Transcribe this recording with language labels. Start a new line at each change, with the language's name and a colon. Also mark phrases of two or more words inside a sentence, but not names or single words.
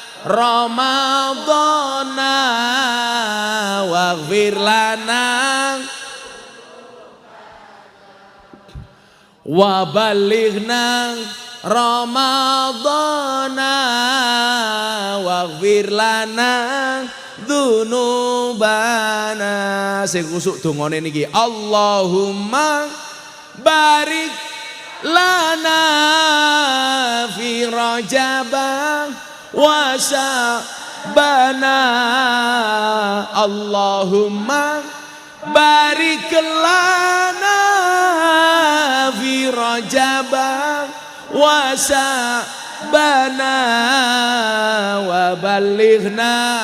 Arabic: رمضان واغفر لنا وبلغنا رمضان واغفر لنا ذنوبنا.
Javanese: Sing kusuk dongane niki,
Arabic: اللهم بارك لنا في رجب وشعبان. اللهم بارك لنا في رجب وشعبان وبلغنا